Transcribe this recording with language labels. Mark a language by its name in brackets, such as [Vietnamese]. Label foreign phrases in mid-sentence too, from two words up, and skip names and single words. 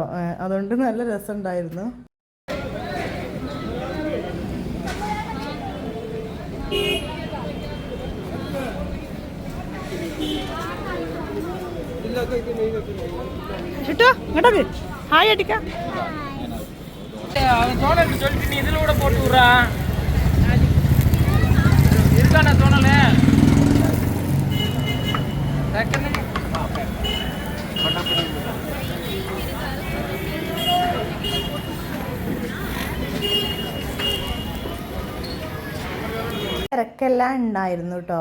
[Malayalam] അതുകൊണ്ട് നല്ല രസമുണ്ടായിരുന്നു. ഇങ്ങോട്ടൊക്കെ ഹായ് അടിക്കാം. [Tamil] சொல்லிட்டு நீ இதில் கூட போட்டு விட்றா இருக்காண்ணா தோணல [Malayalam] തിരക്കെല്ലാം ഉണ്ടായിരുന്നു കേട്ടോ.